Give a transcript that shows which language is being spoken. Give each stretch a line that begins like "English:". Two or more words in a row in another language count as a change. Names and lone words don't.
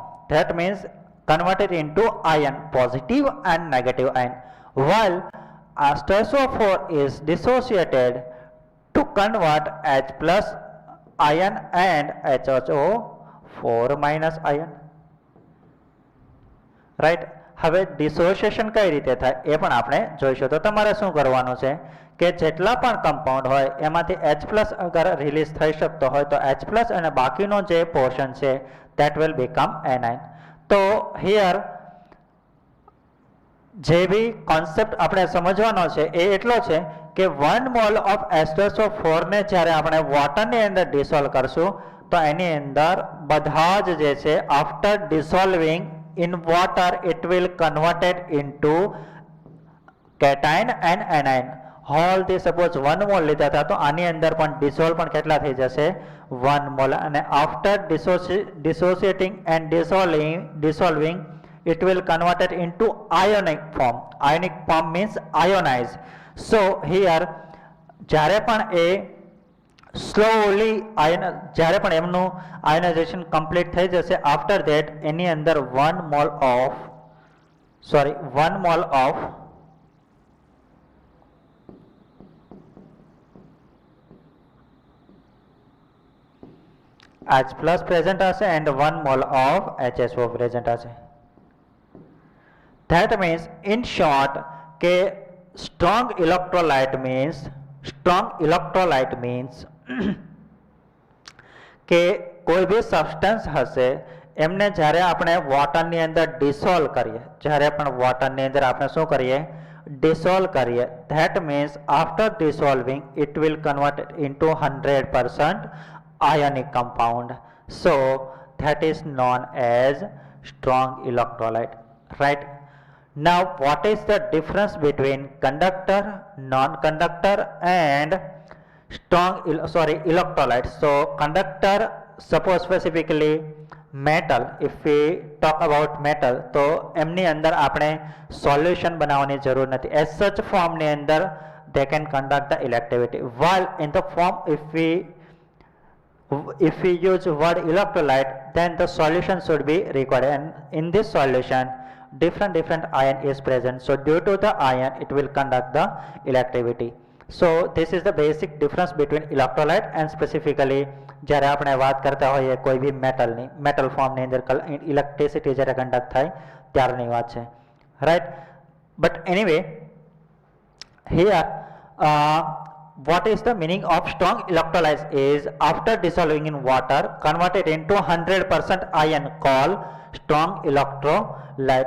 English: That means convert it into ion, positive and negative ion. While H2SO4 is dissociated to convert H plus ion and HO4 minus ion, right?
Gujarati: હવે ડિસોસિએશન કઈ રીતે થાય એ પણ આપણે જોઈશું. તો તમારે શું કરવાનું છે કે જેટલા પણ કમ્પાઉન્ડ હોય એમાંથી H પ્લસ અગર રિલીઝ થઈ શકતો હોય તો H પ્લસ અને બાકીનો જે પોર્શન છે
English: that will become anion.
Gujarati: તો
English: here
Gujarati: જે બી કોન્સેપ્ટ આપણે સમજવાનો છે એ એટલો છે કે
English: 1 mole of H2SO4
Gujarati: ને જ્યારે આપણે વોટરની અંદર ડિસોલ્વ કરશું તો એની અંદર બધા જ જે છે
English: after dissolving in water it will convert it into cation and anion. All this suppose 1 mole
Gujarati: લીધા હતા તો આની અંદર પણ ડિસોલ્વ પણ કેટલા થઈ જશે
English: 1 mole, અને after dissociating and dissolving it will convert it into ionic form. Ionic form means ionize. So here
Gujarati: જ્યારે પણ એ સ્લોલી જ્યારે પણ એમનું આયનાઇઝેશન કમ્પ્લીટ થઈ જશે,
English: after that
Gujarati: એની અંદર
English: 1 mole of H plus present
Gujarati: હશે
English: and 1 mole of HSO present
Gujarati: હશે.
English: That means in short
Gujarati: કે
English: strong electrolyte means
Gujarati: કે કોઈ બી સબસ્ટન્સ હશે એમને જ્યારે આપણે વોટરની અંદર ડિસોલ્વ કરીએ, જ્યારે પણ વોટરની અંદર આપણે શું કરીએ ડિસોલ્વ કરીએ,
English: that means after dissolving it will convert it into 100% ionic compound. So that is known as strong electrolyte, right? Now what is the difference between conductor, non-conductor and electrolyte? So conductor, suppose specifically metal, if we talk about metal
Gujarati: તો એમની અંદર આપણે
English: solution
Gujarati: બનાવવાની જરૂર નથી.
English: As such form
Gujarati: ની અંદર
English: they can conduct the electricity, while in the form if we use word electrolyte then the solution should be required, and in this solution different ion is present. So due to the ion it will conduct the electricity. So this is the basic difference between electrolyte and specifically
Gujarati: જ્યારે આપણે વાત કરતા હોઈએ કોઈ બી મેટલ ફોર્મની અંદર ઇલેક્ટ્રિસિટી જ્યારે કંડક્ટ થાય ત્યારની વાત છે, રાઈટ?
English: but anyway here what is the meaning of strong electrolyte is after dissolving in water converted into 100% ion called strong electrolyte.